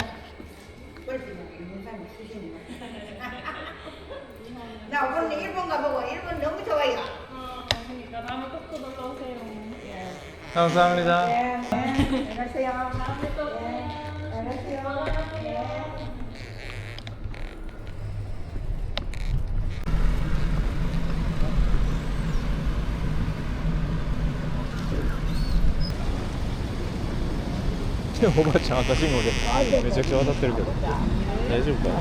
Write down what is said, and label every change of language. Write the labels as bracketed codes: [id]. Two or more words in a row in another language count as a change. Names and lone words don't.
[ko] 뻘쭘하게 일본 사람이 수시는 거. 나 오늘 일본 가보고 일본 너무 좋아요. 그러니까 다음에 꼭 놀러 오세요. 감사합니다. 네. 안녕하세요. 다음에 또 안녕하세요. 네. [ja] おばあちゃん赤信号でめちゃくちゃ渡ってるけど大丈夫かな。